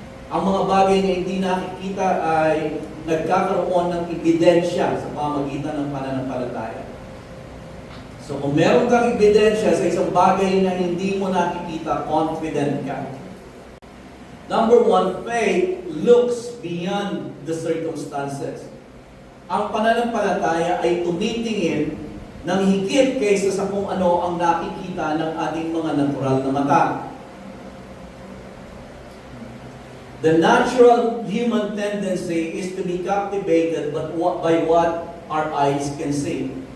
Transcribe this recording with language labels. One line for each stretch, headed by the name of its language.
Filipino: Ang mga bagay na hindi nakikita ay nagkakaroon ng ebidensya sa pamagitan ng pananampalataya. So kung meron kang ebidensya sa isang bagay na hindi mo nakikita, confident ka.
English: Number one, faith looks beyond the circumstances.
Filipino: Ang pananampalataya ay tumitingin ng higit kaysa sa kung ano ang nakikita ng ating mga natural na mata.
English: The natural human tendency is to be captivated by what our eyes can see.